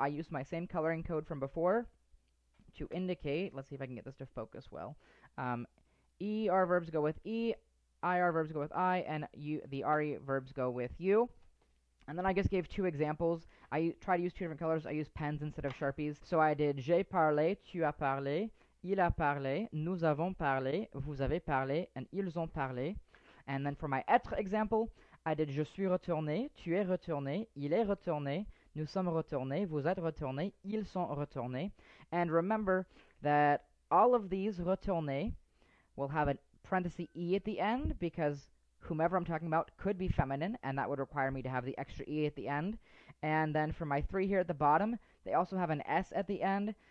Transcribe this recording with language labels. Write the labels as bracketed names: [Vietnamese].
[English] I use my same coloring code from before to indicate, let's see if I can get this to focus well. ER verbs go with E, IR verbs go with I, and the RE verbs go with U. And then I just gave two examples. I try to use two different colors. I use pens instead of Sharpies. So I did [French] j'ai parlé, tu as parlé, il a parlé, nous avons parlé, vous avez parlé, [English] and [French] ils ont parlé. [English] And then for my être example, I did [French] je suis retourné, tu es retourné, il est retourné, nous sommes retournés, vous êtes retournés, ils sont retournés. [English] And remember that all of these retournés will have a parenthesis E at the end because whomever I'm talking about could be feminine, and that would require me to have the extra E at the end. And then for my three here at the bottom, they also have an S at the end.